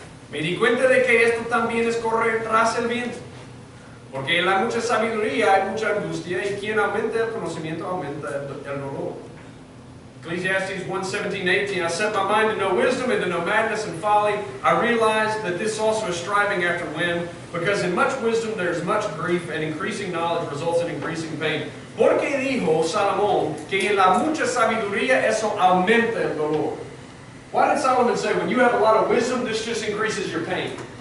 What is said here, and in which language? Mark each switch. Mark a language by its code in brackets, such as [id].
[es] Me di cuenta de que esto también es correr tras el viento. Porque en la mucha sabiduría hay mucha angustia y quien aumenta el conocimiento aumenta el dolor. Ecclesiastes 1, 17, 18. [en] I set my mind to know wisdom and to know madness and folly. I realized that this also is striving after wind, because in much wisdom there is much grief, and increasing knowledge results in increasing pain. [es] Porque dijo Salomón que en la mucha sabiduría eso aumenta el dolor. [en] Why did Solomon say when you have a lot of wisdom, this just increases your pain?